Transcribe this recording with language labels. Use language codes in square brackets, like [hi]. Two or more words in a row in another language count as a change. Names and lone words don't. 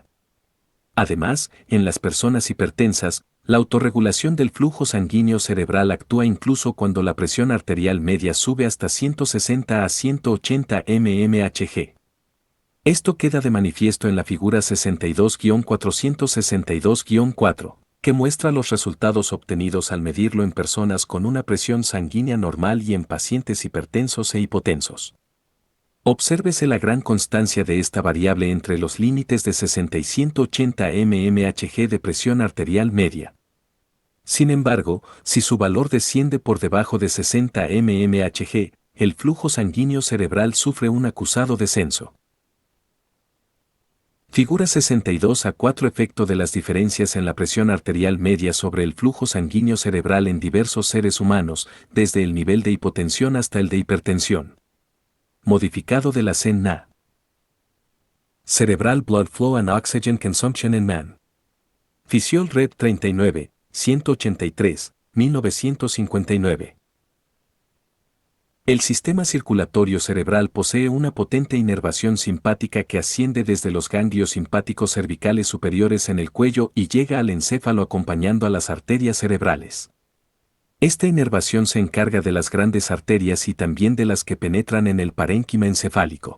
[es] Además, en las personas hipertensas, la autorregulación del flujo sanguíneo cerebral actúa incluso cuando la presión arterial media sube hasta 160 a 180 mmHg. Esto queda de manifiesto en la figura 62-462-4. que muestra los resultados obtenidos al medirlo en personas con una presión sanguínea normal y en pacientes hipertensos e hipotensos. Obsérvese la gran constancia de esta variable entre los límites de 60 y 180 mmHg de presión arterial media. Sin embargo, si su valor desciende por debajo de 60 mmHg, el flujo sanguíneo cerebral sufre un acusado descenso. Figura 62a4 Efecto de las diferencias en la presión arterial media sobre el flujo sanguíneo cerebral en diversos seres humanos, desde el nivel de hipotensión hasta el de hipertensión. Modificado de la CEN-NA. [en] Cerebral Blood Flow and Oxygen Consumption in Man. Physiol Red 39, 183, 1959. [es] El sistema circulatorio cerebral posee una potente inervación simpática que asciende desde los ganglios simpáticos cervicales superiores en el cuello y llega al encéfalo acompañando a las arterias cerebrales. Esta inervación se encarga de las grandes arterias y también de las que penetran en el parénquima encefálico.